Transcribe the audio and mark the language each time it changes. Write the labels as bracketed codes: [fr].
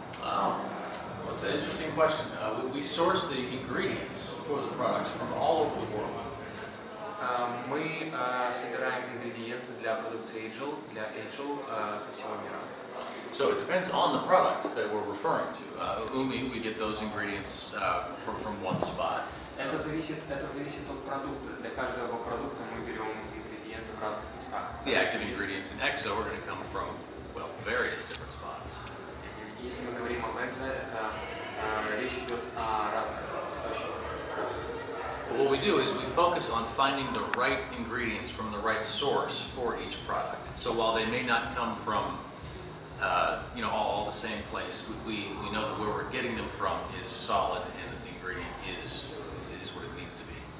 [en] Well, it's an interesting question. We source the ingredients for the products from all over the world. [ru] Мы собираем ингредиенты для продукции Angel со всего мира. [en] So it depends on the product that we're referring to. Umi, we get those ingredients from one spot. [ru] Это зависит от продукта. Для каждого продукта мы берем ингредиенты в разных местах. [en] The active ingredients in EXO are going to come from, well, various different spots. [ru] Если мы говорим об экзо, это речь идет о разных источниках. [en] But what we do is we focus on finding the right ingredients from the right source for each product. So while they may not come from all the same place, we know that where we're getting them from is solid and that the ingredient is what it needs to be.